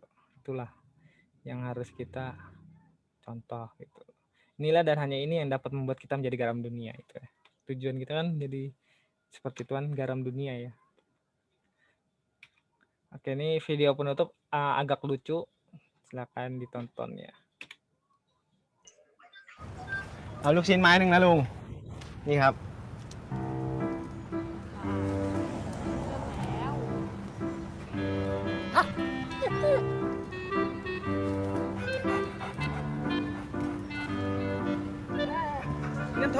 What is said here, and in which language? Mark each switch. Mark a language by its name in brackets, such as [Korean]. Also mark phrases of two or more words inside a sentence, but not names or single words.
[Indonesian] Itulah yang harus kita contoh gitu. Inilah dan hanya ini yang dapat membuat kita menjadi garam dunia itu ya. Tujuan kita kan jadi seperti Tuhan, garam dunia ya. Oke, ini video penutup agak lucu. Silakan ditonton ya. [Thai] เอาลูกชิ้นไม้หนึ่งนะลุง นี่ครับ เงินทอน